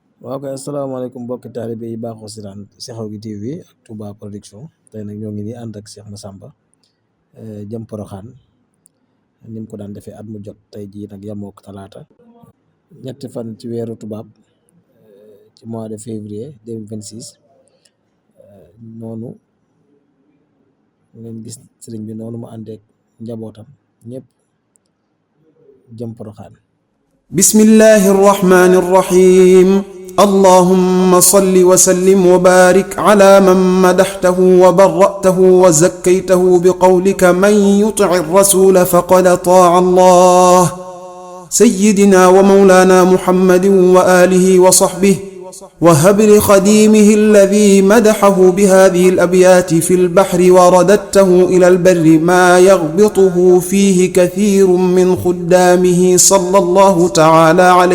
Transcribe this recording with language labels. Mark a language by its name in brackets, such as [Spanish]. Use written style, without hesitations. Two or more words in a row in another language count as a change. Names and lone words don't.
[Wolof] waaw kay asalaamaaleykum mbokki taalibe yi baaxoo si daan Sekhawgui TV ak Touba Production tey nag ñoo ngi nii ànd ak Cheikh Massamba jëm Porokhane ni mu ko daan defee at mu jot tey jii nag yamook talaata ñetti fan ci weeru tubaab ci [French] mois de février [Wolof] 2026 noonu ngeen gis sëriñ bi noonu mu àndeek njabootam ñëpp jëm Porokhane. [Arabic] بسم الله الرحمن الرحيم اللهم صل وسلم وبارك على من مدحته وبرأته وزكيته بقولك من يطع الرسول فقد طاع الله سيدنا ومولانا محمد وآله وصحبه وهب لخديمه الذي مدحه بهذه الأبيات في البحر ورددته إلى البر ما يغبطه فيه كثير من خدامه صلى الله تعالى